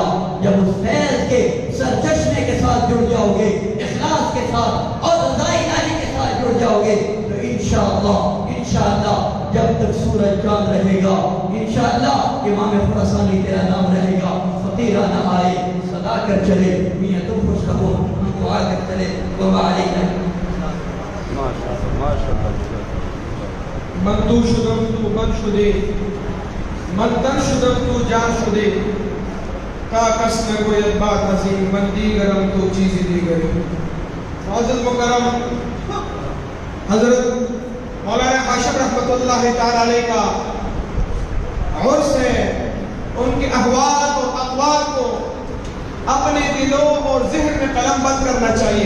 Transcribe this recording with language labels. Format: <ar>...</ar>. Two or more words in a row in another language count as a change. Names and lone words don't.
<ur>جب اس فیض کے سرچشمے کے ساتھ جڑ جاؤ گے، اخلاص کے ساتھ اور رضا الہی کے ساتھ جڑ جاؤ گے تو انشاءاللہ جب تک سورج چاند رہے گا، انشاءاللہ امام خراسانی تیرا نام رہے گا۔ فقیرہ نہ آئے صدا کر چلے، میاں تم خوش رہو، ہم دعا کر چلے۔</ur> <ar>وما علینا</ar> <fa>من تو شدم تو من شده، من تن شدم تو جان شده، تا کس نگوید بات عظیم، من دیگرم تو چیز دیگری۔</fa> <ur>معزز مکرم حضرت مولانا ہاشم رحمت اللہ تعالی علیہ کا عرس ہے، ان کے احوال اور اقوال کو اپنے دلوں اور ذہن میں قلم بند کرنا چاہیے۔</ur>